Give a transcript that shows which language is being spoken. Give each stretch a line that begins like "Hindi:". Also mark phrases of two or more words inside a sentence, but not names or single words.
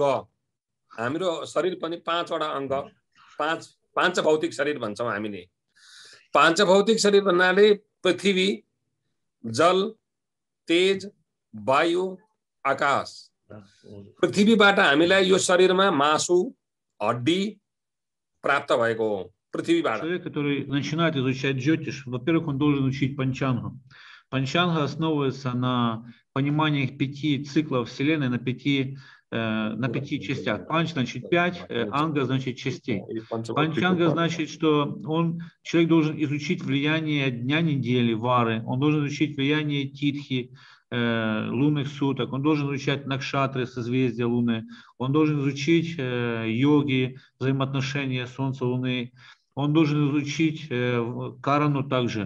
Nepali: हाम्रो शरीर पनि 5 वटा अङ्ग, 5 भौतिक शरीर भन्छौं हामीले। 5 भौतिक शरीर भन्नाले पृथ्वी, जल, तेज, वायु, आकाश। पृथ्वीबाट हामीलाई यो शरीरमा मासु, हड्डी प्राप्त भएको हो। पृथ्वीबाट।
Russian: Человек, который начинает изучать джотиш, во-первых, он должен учить панчангу. Панчанга основывается на понимании 5 циклов Вселенной, на 5 на 5 частях. Панч значит 5, анга значит частей. Панчанга значит, что человек должен изучить влияние дня недели, вары, он должен изучить влияние титхи, лунных суток, он должен изучать накшатры, созвездия Луны, он должен изучить йоги, взаимоотношения Солнца, Луны, он должен изучить карану также.